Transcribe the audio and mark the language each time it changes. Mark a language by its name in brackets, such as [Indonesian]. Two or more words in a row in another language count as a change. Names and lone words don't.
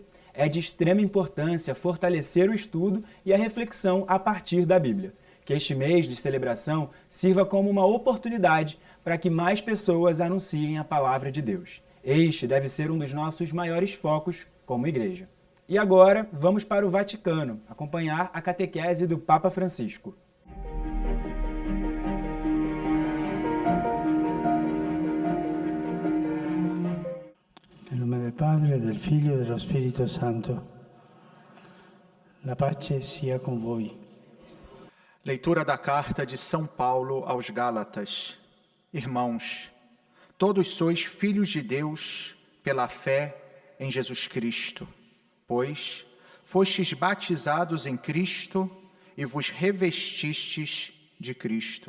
[Portuguese] É de extrema importância fortalecer o estudo e a reflexão a partir da Bíblia. Que este mês de celebração sirva como uma oportunidade para que mais pessoas anunciem a palavra de Deus. Este deve ser um dos nossos maiores focos como igreja. E agora vamos para o Vaticano, acompanhar a catequese do Papa Francisco. [Italian] Nel nome del Padre, del Figlio e dello Spirito Santo. La pace sia com voi. [Portuguese] Leitura da carta de São Paulo aos Gálatas. Irmãos, todos sois filhos de Deus pela fé em Jesus Cristo, pois fostes batizados em Cristo e vos revestistes de Cristo.